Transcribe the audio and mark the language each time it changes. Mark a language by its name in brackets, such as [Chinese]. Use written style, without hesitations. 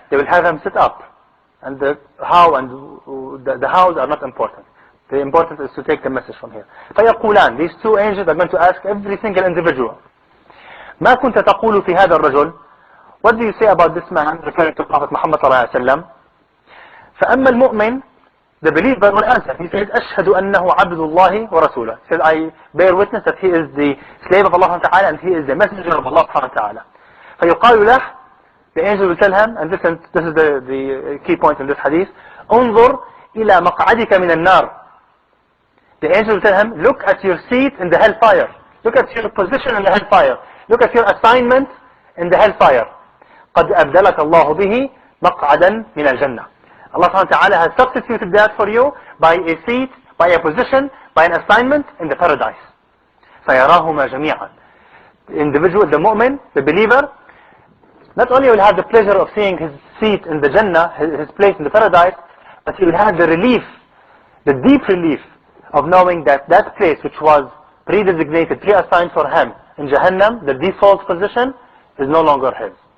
[English] They will have him sit up. And the how and the hows are not important. The important is to take the message from here. [Arabic] فيقولان. [English] These two angels are going to ask every single individual. [Arabic] ما كنت تقول في هذا الرجل? [English] What do you say about this man, referring to Prophet Muhammad صلى الله عليه وسلم? [Arabic] فأما المؤمن, [English] the believer will answer. He says, [Arabic] أشهد أنه عبد الله ورسوله. [English] He says, I bear witness that he is the slave of Allah Ta'ala and he is the messenger of Allah Ta'ala. [Arabic] فيقال له, [English] the angel will tell him, and this is the key point in this hadith, [Arabic] انظر إلى مقعدك من النار. [English] The angel will tell him, look at your seat in the hellfire. Look at your position in the hellfire. Look at your assignment in the hellfire. [Arabic] قد أبدلك الله به مقعدا من الجنة. [English] Allah subhanahu wa ta'ala has substituted that for you by a seat, by a position, by an assignment in the paradise. [Arabic] فيراهما جميعا. [English] The individual, the mu'min, the believer, not only will have the pleasure of seeing his seat in the Jannah, his place in the paradise, but he will have the relief, the deep relief of knowing that that place which was pre-designated, pre-assigned for him in Jahannam, the default position, is no longer his.